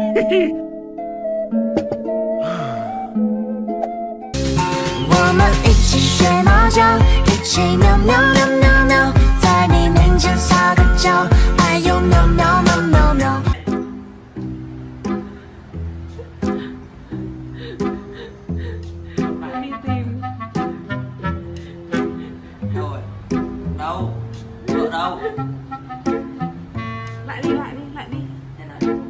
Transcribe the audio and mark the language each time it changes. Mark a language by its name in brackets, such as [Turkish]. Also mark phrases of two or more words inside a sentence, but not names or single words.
[Chinese] 我们一起睡猫觉，一起喵喵喵喵喵，在你面前撒个娇，哎呦喵喵喵喵喵。 [Vietnamese] đi tìm rồi đâu vợ đâu lại đi lại đi lại đi thế này